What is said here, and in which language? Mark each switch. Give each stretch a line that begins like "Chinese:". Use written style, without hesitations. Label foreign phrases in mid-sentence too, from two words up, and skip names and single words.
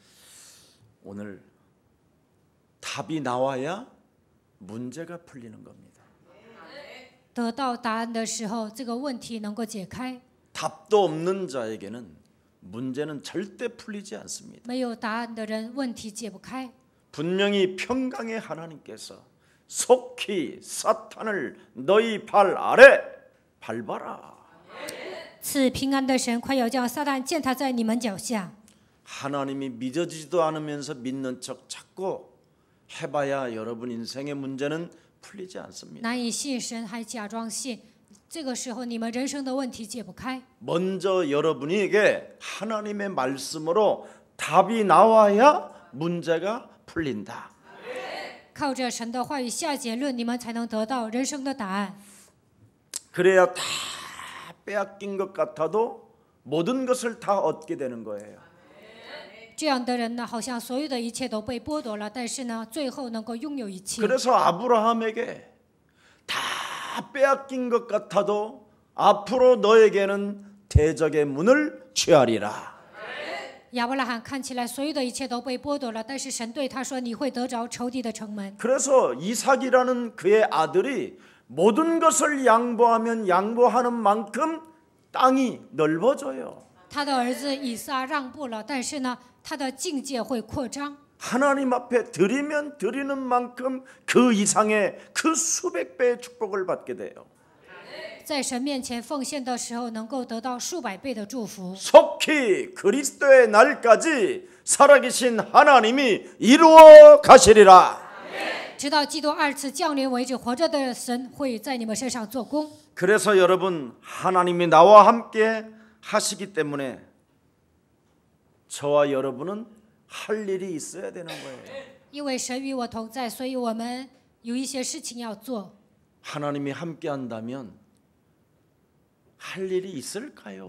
Korean: 오늘 답이 나와야 문제가 풀리는 겁니다.
Chinese: 得到答案的时候，这个问题能够解开。
Korean: 답도 없는 자에게는 문제는 절대 풀리지 않습니다.
Chinese: 没有答案的人，问题解不开。
Korean: 분명히 평강의 하나님께서 속히 사탄을 너희 발 아래 밟아라.
Chinese: 赐平安的神快要将撒旦践踏在你们脚下。
Korean: 하나님이 믿어지지도 않으면서 믿는 척 자꾸 해봐야 여러분 인생의 문제는 풀리지 않습니다.
Chinese: 难以信神还假装信，这个时候你们人生的问题解不开。
Korean: 먼저 여러분에게 하나님의 말씀으로 답이 나와야 문제가 풀린다.
Chinese: 靠着神的话语下结论，你们才能得到人生的答案。
Korean: 그래야 다 빼앗긴 것 같아도 모든 것을 다 얻게 되는 거예요.
Chinese: 这样的人呢，好像所有的一切都被剥夺了，但是呢，最后能够拥有一切。
Korean: 그래서 아브라함에게 다 빼앗긴 것 같아도 앞으로 너에게는 대적의 문을 취하리라.
Chinese: 亚伯拉罕看起来所有的一切都被剥夺了，但是神对他说：“你会得着仇敌的城门。”
Korean: 그래서 이삭이라는 그의 아들이 모든 것을 양보하면 양보하는 만큼 땅이 넓어져요.
Chinese: 他的儿子以撒让步了，但是呢，他的境界会扩张。
Korean: 하나님 앞에 드리면 드리는 만큼 그 이상의 그 수백 배의 축복을 받게 돼요.
Chinese: 在神面前奉献的时候，能够得到数百倍的祝福。
Korean: 속히 그리스도의 날까지 살아계신 하나님이 이루어 가시리라.
Chinese: 直到基督二次降临为止，活着的神会在你们身上做工。
Korean: 그래서 여러분 하나님이 나와 함께 하시기 때문에 저와 여러분은 할 일이 있어야 되는 거예요.
Chinese: 因为神与我同在，所以我们有一些事情要做。
Korean: 하나님이 함께 한다면 할 일이 있을까요?